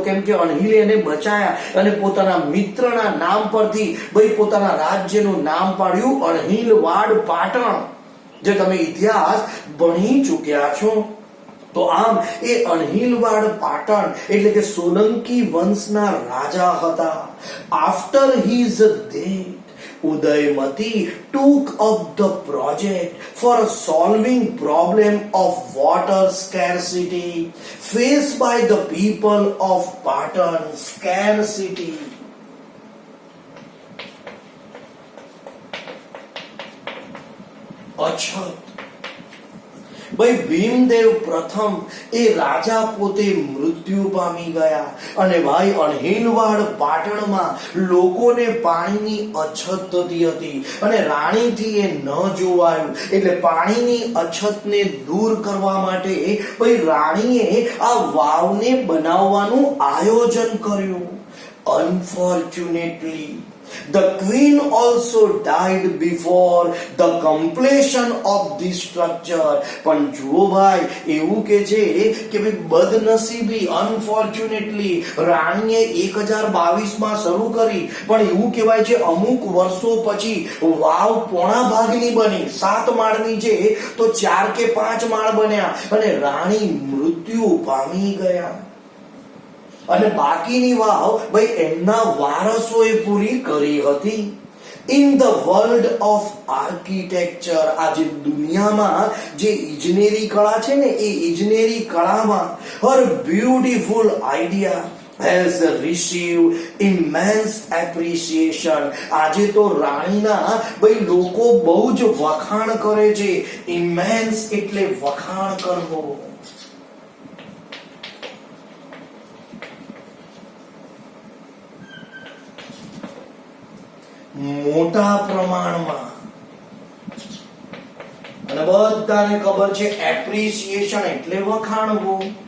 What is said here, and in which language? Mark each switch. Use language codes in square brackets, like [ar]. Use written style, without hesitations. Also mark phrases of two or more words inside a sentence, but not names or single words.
[gu] કેમ કે અણહિલ એને બચાયા અને પોતાના મિત્રના નામ પરથી ભાઈ પોતાના રાજ્યનું નામ પાડ્યું અણહિલવાડ પાટણ. જે તમે ઇતિહાસ ભણી ચૂક્યા છો. તો આમ એ અણહિલવાડ પાટણ એટલે કે સોલંકી વંશના રાજા હતા. [en] after his death Udaymati took up the project for solving problem of water scarcity faced by the people of Patan. Scarcity. [gu] અછત. ભાઈ ભીમદેવ પ્રથમ એ રાજા પોતે મૃત્યુ પામી ગયા અને ભાઈ અણહિલવાડ પાટણમાં લોકોને પાણીની અછત થતી હતી અને રાણીથી એ ન જોવાયું એટલે પાણીની અછતને દૂર કરવા માટે ભાઈ રાણીએ આ વાવને બનાવવાનું આયોજન કર્યું. [en] Unfortunately, the queen also died before the completion of this structure. [gu] પણ જુઓ ભાઈ એવું કે છે કે ભાઈ બદનસીબી અનફોર્ચ્યુનેટલી રાણીએ 1022 માં શરૂ કરી પણ એવું કહેવાય છે અમુક વર્ષો પછી વાવ પોણા ભાગની બની. 7 માળની છે તો 4 કે 5 માળ બન્યા અને રાણી મૃત્યુ પામી ગયા અને બાકીની વાવ ભાઈ એમના વારસોએ પૂરી કરી હતી. [en] in the world of architecture, [gu] આજે દુનિયામાં જે ઇજનેરી કળા છે ને એ ઇજનેરી કળામાં [en] her beautiful idea has received immense appreciation. [gu] આજે તો રાણીના ભાઈ લોકો બહુ જ વખાણ કરે છે. immense એટલે વખાણ કરવો. મોટા પ્રમાણમાં અને બધાને ખબર છે એપ્રિસિએશન એટલે વખાણવું.